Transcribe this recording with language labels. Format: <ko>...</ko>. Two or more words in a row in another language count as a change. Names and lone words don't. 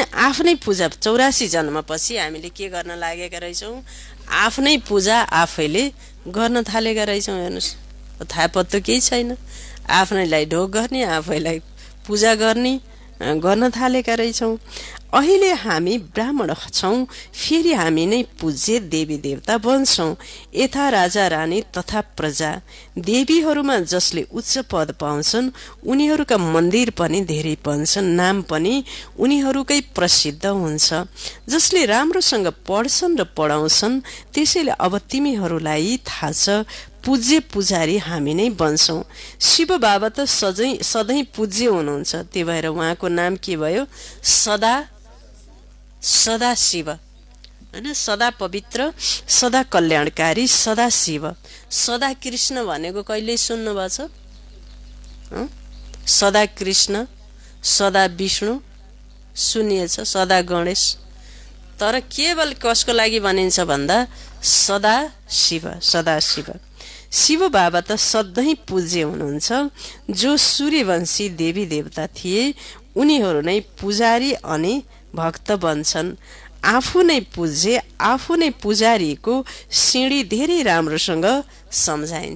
<ne>आफ्नै पूजा 84 जन्मपछि हामीले के गर्न लागेका रहेछौँ? आफ्नै पूजा आफैले गर्न थालेका रहेछौँ। हेर्नुहोस्, थाहा पत्तो केही छैन। आफ्नैलाई ढोग गर्ने, आफैलाई पूजा गर्न थालेका रहेछौँ। अहिले हामी ब्राह्मण छौँ, फेरि हामी नै पूज्य देवी देवता बन्छौँ। यथा राजा रानी तथा प्रजा, देवीहरूमा जसले उच्च पद पाउँछन् उनीहरूका मन्दिर पनि धेरै बन्छन्, नाम पनि उनीहरूकै प्रसिद्ध हुन्छ। जसले राम्रोसँग पढ्छन् र पढाउँछन्, त्यसैले अब तिमीहरूलाई थाहा छ, पूज्य पुजारी हामी नै बन्छौँ। शिव बाबा त सधैँ पूज्य हुनुहुन्छ, त्यही भएर उहाँको नाम के भयो? सदा शिव होइन। सदा पवित्र, सदा कल्याणकारी, सदा शिव। सदा कृष्ण भनेको कहिले सुन्नुभएको छ? सदा कृष्ण, सदा विष्णु सुनिएछ, सदा गणेश। तर केवल कसको लागि भनिन्छ भन्दा सदा शिव, सदा शिव। शिव बाबा त सधैँ पूज्य हुनुहुन्छ। जो सूर्यवंशी देवी देवता थिए उनीहरू नै पुजारी अनि भक्त बन्छन्। आफू नै पूज्य, आफू नै पुजारीको सिँढी धेरै राम्रोसँग सम्झाइन्छ।</ne>